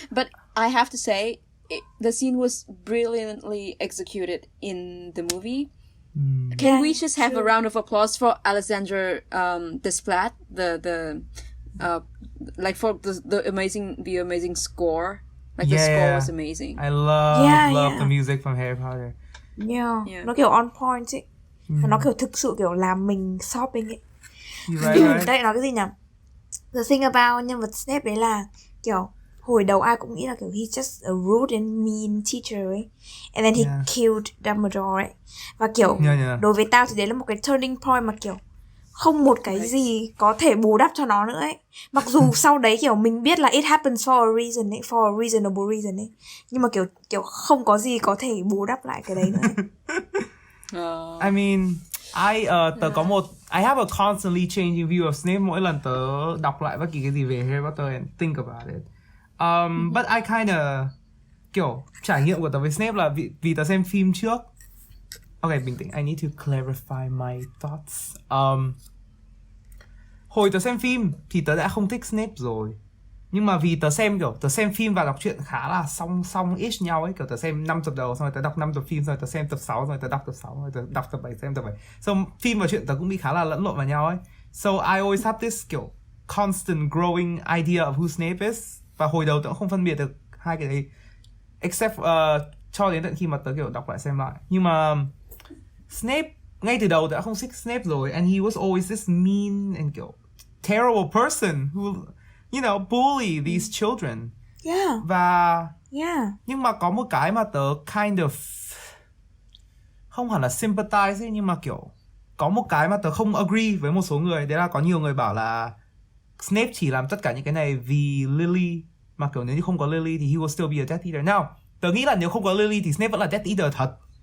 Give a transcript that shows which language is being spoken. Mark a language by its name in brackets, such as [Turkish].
[English] But I have to say, the scene was brilliantly executed in the movie. Can we just have a round of applause for Alexander Desplat, the like for the amazing score. Like the score was amazing. I love the music from Harry Potter. [Vietnamese] Yeah. Nó kiểu [English] on point [Vietnamese] ấy. Và nó kiểu thực sự kiểu làm mình shopping ấy. [English] Right. [Vietnamese] Đây nói cái gì nhỉ? [English] The thing about [Vietnamese] nhân vật Snape đấy là kiểu hồi đầu ai cũng nghĩ là kiểu [English] he's just a rude and mean teacher [Vietnamese] ấy. [English] And then he killed Dumbledore ấy. [Vietnamese] Và kiểu đối với tao thì đấy là một cái turning point mà kiểu không một cái gì có thể bù đắp cho nó nữa ấy. Mặc dù sau đấy kiểu mình biết là [English] it happens for a reason [Vietnamese] ấy, [English] for a reasonable reason [Vietnamese] ấy. Nhưng mà kiểu không có gì có thể bù đắp lại cái đấy nữa ấy. [English] I mean, [Vietnamese] tớ có một [English] I have a constantly changing view of Snape [Vietnamese] mỗi lần tớ đọc lại bất kỳ cái gì về [English] Harry Potter and think about it. But I kinda [Vietnamese] kiểu trải nghiệm của tớ với Snape là vì tớ xem phim trước. [English] Okay, [Vietnamese] bình tĩnh. [English] I need to clarify my thoughts. [Vietnamese] Hồi tớ xem phim thì tớ đã không thích Snape rồi. Nhưng mà vì tớ xem phim và đọc truyện khá là song ish nhau ấy. Kiểu tớ xem 5 tập đầu, xong rồi tớ đọc 5 tập phim, xong rồi tớ xem tập 6, rồi tớ đọc tập 6, rồi tớ đọc tập 7, xem tập 7. So phim và truyện tớ cũng bị khá là lẫn lộn vào nhau ấy. [English] So I always have this kiểu constant growing idea of who Snape is. [Vietnamese] Và hồi đầu tớ cũng không phân biệt được hai cái đấy. Except cho đến tận khi mà tớ kiểu đọc lại xem lại. Nhưng mà Snape, ngay từ đầu tớ đã không thích Snape rồi. [English] And he was always this mean and kiểu terrible person who, you know, bully these children. [Vietnamese] Và nhưng mà có một cái mà tớ kind of không hẳn là sympathize ấy, nhưng mà kiểu có một cái mà tớ không agree với một số người. Đấy là có nhiều người bảo là Snape chỉ làm tất cả những cái này vì Lily. Mà kiểu nếu như không có Lily thì [English] he will still be a Death Eater. [Vietnamese] Now, tớ nghĩ là nếu không có Lily thì Snape vẫn là Death Eater thật.